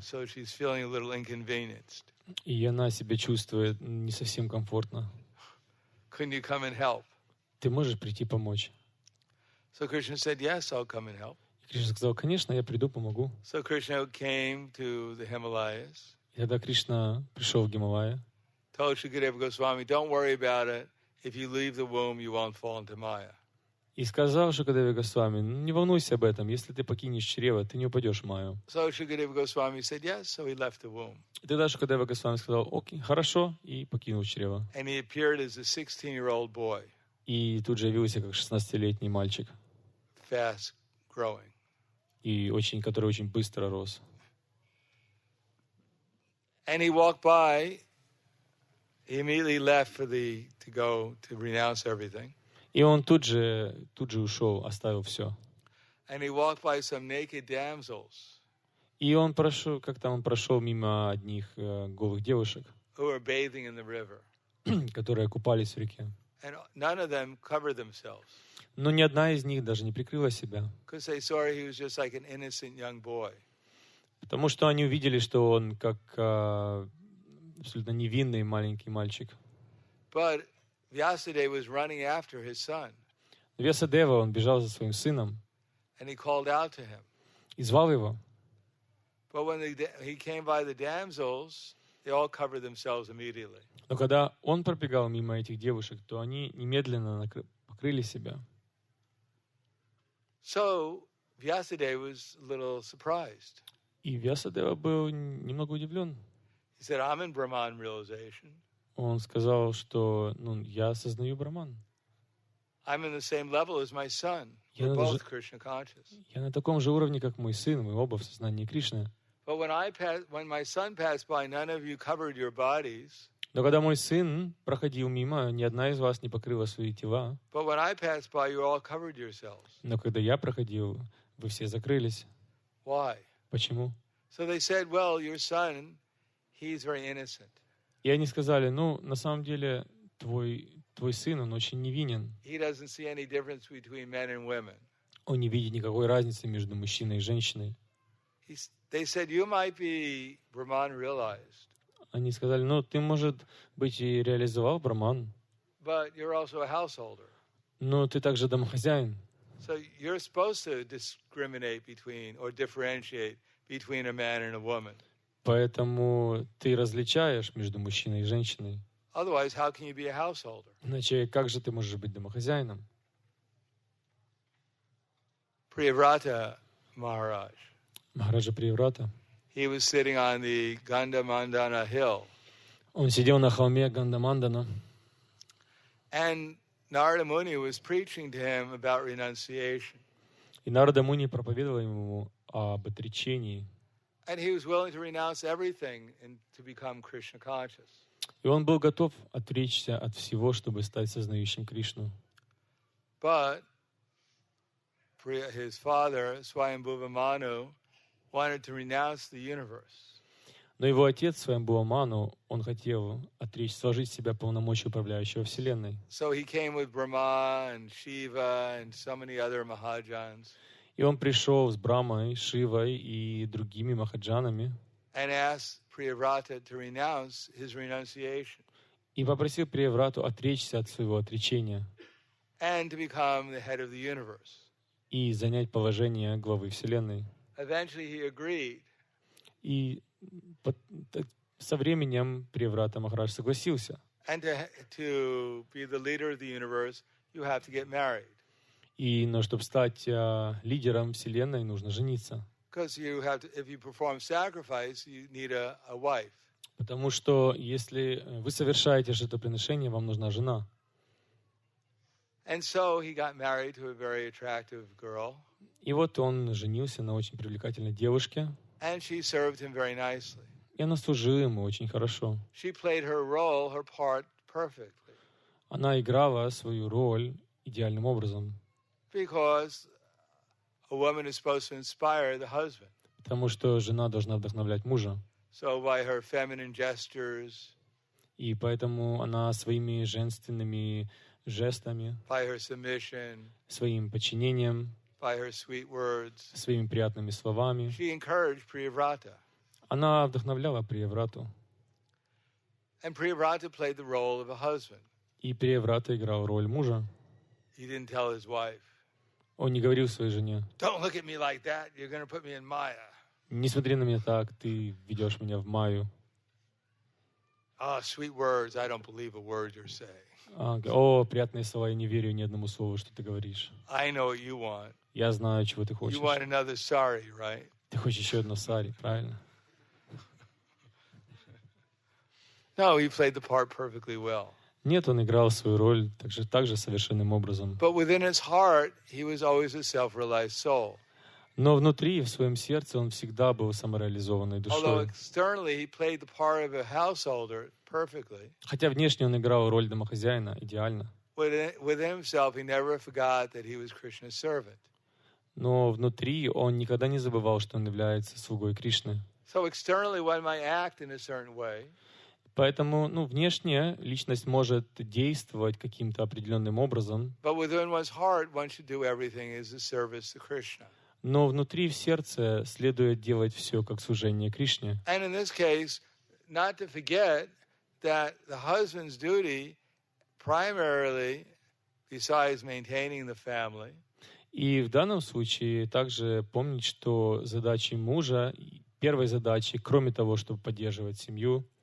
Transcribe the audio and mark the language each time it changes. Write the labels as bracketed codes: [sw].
[en] So she's feeling a little inconvenienced. [ru] И она себя чувствует не совсем комфортно. [en] Couldn't you come and help? [ru] Ты можешь прийти помочь? [en] So Krishna said, yes, I'll come and help. [ru] И Кришна сказал, конечно, я приду, помогу. [en] So Krishna came to the Himalayas. [ru] И тогда Кришна пришел в Гималайи. [en] Told Shukadeva Goswami, don't worry about it. If you leave the womb, you won't fall into Maya. [ru] И сказал Шукадеве Госвами, не волнуйся об этом, если ты покинешь чрево, ты не упадешь в майю. [en] So Shukadeva Goswami said yes, so he left the womb. [ru] И тогда Шукадева Госвами сказал, окей, хорошо, и покинул чрево. [en] And he appeared as a 16-year-old boy, [ru] И тут же явился как 16-летний мальчик, [en] fast growing. [ru] который очень быстро рос. [en] And he walked by He immediately left to go to renounce everything. [ru] И он тут же ушел, оставил все. [en] And he walked by some naked damsels. [ru] И он прошел мимо одних голых девушек, [en] Who were bathing in the river. [ru] которые купались в реке. [en] And none of them covered themselves. [ru] Но ни одна из них даже не прикрыла себя. [en] Because they saw he was just like an innocent young boy. [ru] Потому что они увидели, что он как абсолютно невинный маленький мальчик. [en] But Vyasadeva was running after his son. [ru] Вьясадева, он бежал за своим сыном [en] And he called out to him. [ru] и звал его. [en] But when he came by the damsels, they all covered themselves immediately. [ru] Но когда он пробегал мимо этих девушек, то они немедленно покрыли себя. [en] So Vyasadeva was a little surprised. [ru] И Вьясадева был немного удивлен. [en] He said, I'm in Brahman realization. [ru] Он сказал, что я осознаю Брахман. [en] I'm in the same level as my son. We're both Krishna conscious. [ru] Я на таком же уровне, как мой сын, мы оба в сознании Кришны. [en] But when my son passed by, none of you covered your bodies. [ru] Но когда мой сын проходил мимо, ни одна из вас не покрыла свои тела. [en] But when I passed by, you all covered yourselves. [ru] Но когда я проходил, вы все закрылись. [en] Why? [ru] Почему? [en] So they said, well, your son, he's very innocent. [ru] И они сказали, на самом деле, твой сын, он очень невинен. [en] He doesn't see any difference between men and women. [ru] Он не видит никакой разницы между мужчиной и женщиной. [en] They said, you might be Brahman realized. [ru] Они сказали, ты, может быть, и реализовал Брахман, [en] but you're also a householder. [ru] Но ты также домохозяин. [en] So you're supposed to discriminate between or differentiate between a man and a woman. [ru] Поэтому ты различаешь между мужчиной и женщиной. [en] Otherwise, how can you be a householder? [ru] Иначе как же ты можешь быть домохозяином? [en] Priyavrata Maharaj. [ru] Махараджа Прияврата. [en] He was sitting on the Gandhamandana hill. [ru] Он сидел на холме Гандамандана. [en] And Narada Muni was preaching to him about renunciation. [ru] И Нарада Муни проповедовал ему об отречении. [en] And he was willing to renounce everything and to become Krishna conscious. [ru] И он был готов отречься от всего, чтобы стать сознающим Кришну. [en] But his father, Swayambhuva Manu, wanted to renounce the universe. [ru] Но его отец, Сваямбхува Ману, он хотел сложить с себя полномочия управляющего Вселенной. [en] So he came with Brahma and Shiva and so many other Mahajans. [ru] И он пришел с Брамой, Шивой и другими махаджанами [en] and asked Priyavrata to renounce his renunciation. [ru] И попросил Прияврату отречься от своего отречения [en] And to become the head of the universe. [ru] И занять положение главы Вселенной. [en] Eventually he agreed. [ru] И со временем Прияврата Махарадж согласился. [en] And to be the leader of the universe, you have to get married. [ru] Но чтобы стать лидером Вселенной, нужно жениться. [en] Because if you perform sacrifice, you need a wife. [ru] Потому что если вы совершаете жертвоприношение, вам нужна жена. [en] And so he got married to a very attractive girl. [ru] И вот он женился на очень привлекательной девушке. [en] And she served him very nicely. [ru] И она служила ему очень хорошо. [en] She played her role, her part perfectly. [ru] Она играла свою роль идеальным образом. [en] Because a woman is supposed to inspire the husband. [ru] Потому что жена должна вдохновлять мужа. [en] So by her feminine gestures, [ru] и поэтому она своими женственными жестами, [en] by her submission, [ru] своим подчинением, [en] by her sweet words, [ru] своими приятными словами, [en] she encouraged Priyavrata. [ru] Она вдохновляла Прияврату. [en] And Priyavrata played the role of a husband. [ru] И Прияврата играл роль мужа. [en] He didn't tell his wife. [ru] Он не говорил своей жене: [en] Don't look at me like that. You're going to put me in Maya. [ru] Не смотри на меня так, ты ведешь меня в Майю. [en] Sweet words. I don't believe a word you're saying. [ru] О, приятные слова, я не верю ни одному слову, что ты говоришь. [en] I know what you want. [ru] Я знаю, чего ты хочешь. [en] You want another sari, right? [ru] Ты хочешь еще одно сари, правильно? [en] No, he played the part perfectly well. [ru] Нет, он играл свою роль также совершенным образом. [en] But within his heart, he was always a self-realized soul. [ru] Но внутри, в своем сердце, он всегда был самореализованной [en] Although externally he played the part of a householder perfectly. [ru] Хотя внешне он играл роль домохозяина идеально. [en] Within himself, he never forgot that he was Krishna's servant. [ru] Но внутри он никогда не забывал, что он является слугой Кришны. [en] So externally, one might act in a certain way. [ru] Поэтому, внешне личность может действовать каким-то определенным образом, [en] But within one's heart, one should do everything as a service to Krishna. [ru] но внутри в сердце следует делать все как служение Кришне. [en] And in this case, not to forget that the husband's duty, primarily, besides maintaining the family, [ru] И в данном случае также помнить, что задачей мужа, первой задачей, кроме того, чтобы поддерживать семью,